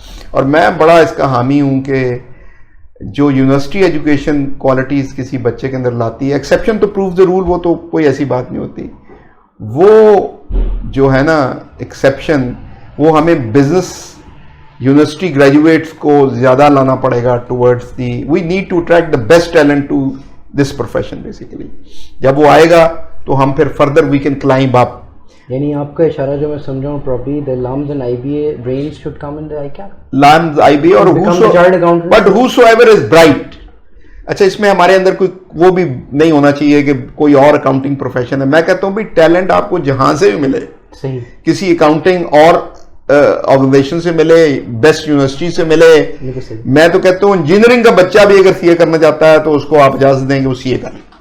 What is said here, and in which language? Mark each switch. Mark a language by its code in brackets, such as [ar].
[ur] اور میں بڑا اس کا حامی ہوں کہ جو یونیورسٹی ایجوکیشن کوالٹیز کسی بچے کے اندر لاتی ہے, ایکسیپشن تو پروو دا رول, وہ تو کوئی ایسی بات نہیں ہوتی, وہ جو ہے نا ایکسیپشن, وہ ہمیں بزنس یونیورسٹی گریجویٹس کو زیادہ لانا پڑے گا towards the, [en] we need to attract the best talent to this profession [ur] basically. جب وہ آئے گا تو ہم پھر فردر [en] We can climb up. [ur] یعنی آپ کا اشارہ جو میں سمجھ رہا ہوں properly [en] the LUMS and IBA brains should come in the ICAP. LUMS, IBA اور but whosoever is bright. [ur] اچھا اس میں ہمارے اندر کوئی وہ بھی نہیں ہونا چاہیے کہ کوئی اور اکاؤنٹنگ پروفیشن ہے. میں کہتا ہوں بھی ٹیلنٹ آپ کو جہاں سے بھی ملے, صحیح, کسی اکاؤنٹنگ اور آرگنائزیشن سے ملے, بیسٹ یونیورسٹی سے ملے. میں تو کہتا ہوں انجینئرنگ کا بچہ بھی اگر CA کرنا چاہتا ہے تو اس کو آپ اجازت دیں گے وہ CA کریں.